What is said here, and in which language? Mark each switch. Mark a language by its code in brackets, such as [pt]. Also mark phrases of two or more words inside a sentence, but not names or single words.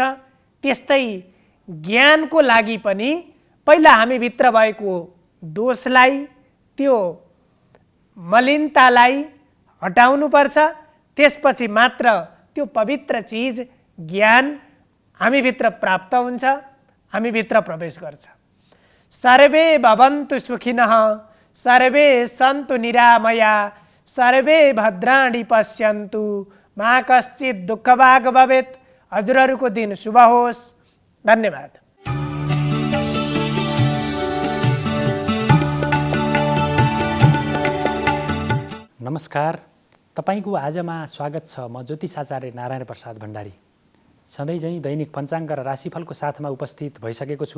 [ne] त्यस्तै ज्ञानको लागि पनि पहिला हामी भित्र भएको दोषलाई, त्यो मलिनतालाई हटाउनुपर्छ, त्यसपछि मात्र त्यो पवित्र चिज ज्ञान हामी भित्र प्राप्त हुन्छ, हामी भित्र प्रवेश गर्छ। [sa] सर्वे भवन्तु सुखिनः, सर्वे सन्तु निरामया, सर्वे भद्राणि पश्यन्तु, मा कश्चित् दुःखभाग् भवेत्। [ne] हजुरहरूको दिन शुभ होस्। धन्यवाद। नमस्कार, तपाईको आजमा स्वागत छ। म ज्योतिषाचार्य नारायण प्रसाद भण्डारी सधैँझै दैनिक पञ्चाङ्ग र राशिफलको साथमा उपस्थित भइसकेको छु।